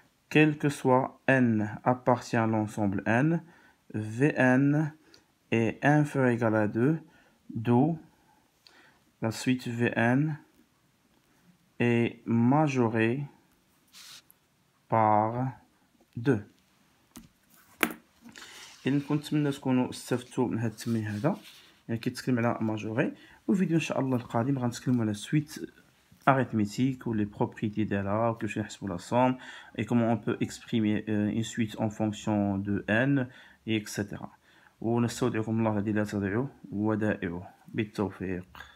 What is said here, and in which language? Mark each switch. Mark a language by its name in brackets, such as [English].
[French] Quel que soit n appartient à l'ensemble n, Vn est inférieur ou égal à 2, d'où la suite Vn est majorée par 2. [Arabic] إذا كنت نتمنى تكونوا استفدتوا من هذا التمرين هذا، يعني كيتكلم على ماجوري. والفيديو إن شاء الله القادم غنتكلموا على [French] suite arithmétique ou les propriétés d'Ela, que je n'ai la somme, et comment on peut exprimer une suite en fonction de n, et etc. [Arabic] ونستودعكم الله الذي لا تضيع ودائعه بالتوفيق.